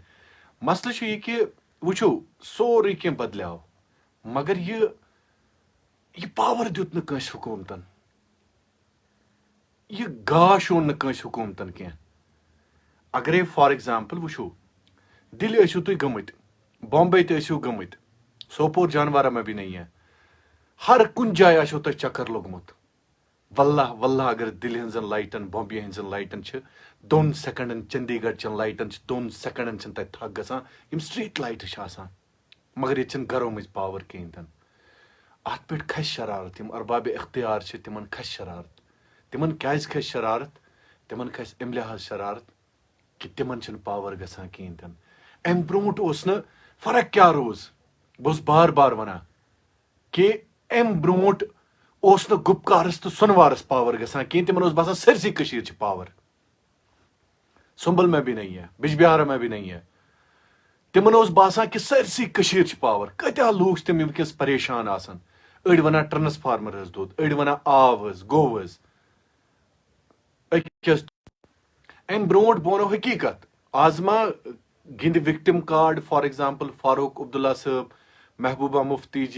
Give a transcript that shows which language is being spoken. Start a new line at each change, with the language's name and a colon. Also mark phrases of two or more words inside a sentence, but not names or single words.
Kashmiri: مسلہٕ چھُ یہِ کہ وٕچھو سورُے کینٛہہ بدلیو، مگر یہ پاور دیُت نہٕ کٲنٛسہِ حکوٗمتن، یہ گاش اوٚن نہٕ کٲنٛسہِ حکوٗمتن کینٛہہ۔ اگرے
English: for example
Kashmiri: وٕچھو، دِلہِ ٲسِو تُہۍ گٔمٕتۍ، بامبے تہِ ٲسِو گٔمٕتۍ، سوپور جانوارا
Urdu: میں بھی نہیں ہے،
Kashmiri: ہر کُنہِ جایہِ آسیو تۄہہِ چکر لوٚگمُت۔ واللہ اگر دِلہِ ہٕنٛزن لایٹن، بامبے ہٕنٛزن لایٹن چھِ 2 سیکنڈن، چندی گڑھ چن لایٹن چھِ 2 سیکنڈن چھِنہٕ تتہِ تھکھ گژھان، یِم سٹریٹ لایٹہٕ چھِ آسان، مگر ییٚتہِ چھِنہٕ گرو منٛز پاور کِہیٖنۍ تہِ نہٕ۔ اتھ پٮ۪ٹھ کھسہِ شرارت، یِم اربابِ اختیار چھِ تِمن کھسہِ شرارت۔ تِمن کیٛازِ کھسہِ شرارت؟ تِمن کھسہِ امہِ لحاظ شرارت کہ تِمن چھِنہٕ پاور گژھان کِہیٖنۍ تہِ نہٕ۔ امہِ برونٛٹھ اوس نہٕ، فرق کیٛاہ روٗز؟ بہٕ اوسُس بار بار ونان کہ امہِ برونٛٹھ اوس نہٕ گُپکارس تہٕ سۄنوارس پاور گژھان کِہیٖنۍ، تِمن اوس باسان سٲرسٕے کٔشیٖر چھِ پاور، سُمبل
Urdu: میں بھی نہیں ہے،
Kashmiri: بجبہارا
Urdu: میں بھی نہیں ہے۔
Kashmiri: تِمن اوس باسان کہ سٲرسٕے کٔشیٖر چھِ پاور۔ کۭتیاہ لوٗکھ چھِ تِم وٕنکٮ۪س پریشان آسان، أڑۍ ونان ٹرانسفارمر حظ دوٚد، أڑۍ ونان آب حظ گوٚو حظ۔ امہِ برونٛٹھ بہٕ ونو حقیٖقت، آز ما گِنٛدِ
English: victim card for example
Kashmiri: فاروق عبداللہ صٲب، محبوبہ مفتی جی